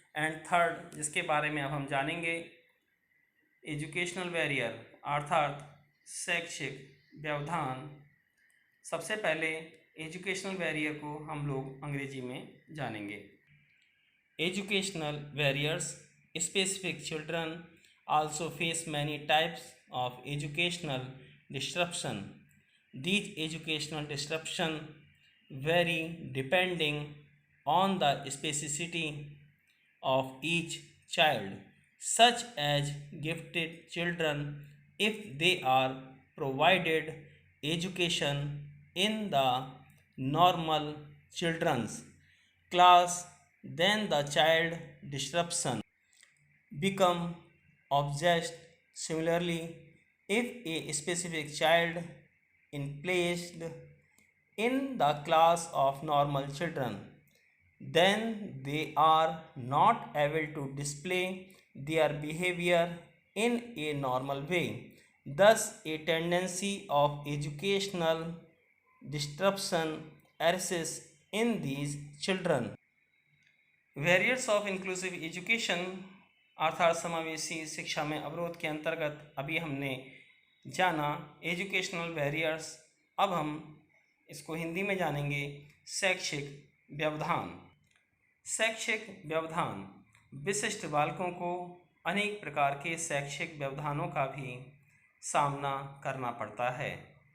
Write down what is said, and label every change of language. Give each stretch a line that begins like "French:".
Hindi: And third जिसके बारे में अब हम जानेंगे, एजुकेशनल बैरियर अर्थात शैक्षिक व्यवधान। सबसे पहले एजुकेशनल बैरियर को हम लोग अंग्रेजी में जानेंगे। Educational barriers
English: specific children also face many types of educational disruption. These educational disruption vary depending on the specificity of each child, such as gifted children, if they are provided education in the normal children's class, then the child disruption become obsessed. Similarly, if a specific child is placed in the class of normal children, then they are not able to display their behavior in a normal way. Thus, a tendency of educational disruption arises in these children. Barriers of inclusive education
Hindi: अर्थात समावेशी शिक्षा में अवरोध के अंतर्गत अभी हमने जाना एजुकेशनल बैरियर्स। अब हम इसको हिंदी में जानेंगे शैक्षिक व्यवधान। शैक्षिक व्यवधान विशिष्ट बालकों को अनेक प्रकार के शैक्षिक व्यवधानों का भी सामना करना पड़ता है।